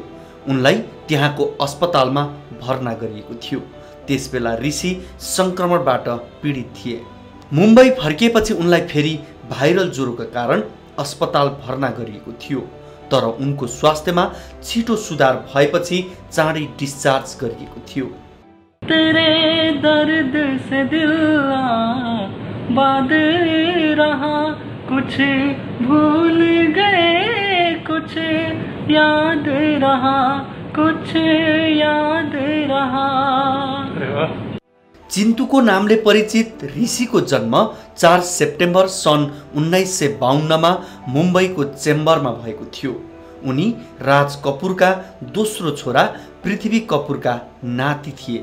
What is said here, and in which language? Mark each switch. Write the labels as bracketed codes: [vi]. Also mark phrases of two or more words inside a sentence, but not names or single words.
[ne] उनलाई त्यहाँको अस्पतालमा भर्ना गरिएको थियो। त्यसबेला ऋषि संक्रमणबाट पीडित थिए। मुम्बई फर्किएपछि उनलाई फेरि भाइरल ज्वरोका कारण अस्पताल भर्ना गरिएको थियो, तर उनको स्वास्थ्यमा छिटो सुधार भएपछि चाँडै डिस्चार्ज गरिएको थियो। [hi] तेरे दर्द से दिल आबाद रहा, कुछ भूल गए कुछ याद रहा, कुछ याद रहा। [ne] चिन्तुको नामले परिचित ऋषिको जन्म 4 सेप्टेम्बर सन् 1952 मुम्बईको चेम्बरमा भएको थियो। उनी राज कपुरका दोस्रो छोरा पृथ्वी कपुरका नाति थिए।